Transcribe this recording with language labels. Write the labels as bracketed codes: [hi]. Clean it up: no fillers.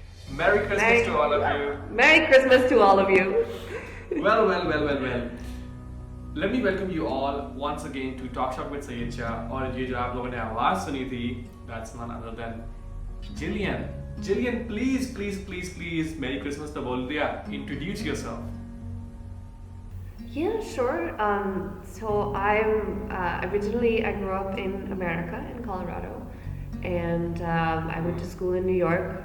[en] Merry Christmas to all of you. Merry Christmas to all of you. Well. Let me welcome you all once again to Talkshawk with Syed Shah. [hi] और ये जो आप लोगों ने आवाज सुनी थी, [en] that's none other than Gillian. Gillian, please, Merry Christmas [hi] तो बोल दिया. [en] Introduce yourself. Yeah, sure. So I'm originally I grew up in America, in Colorado, and I went to school in New York.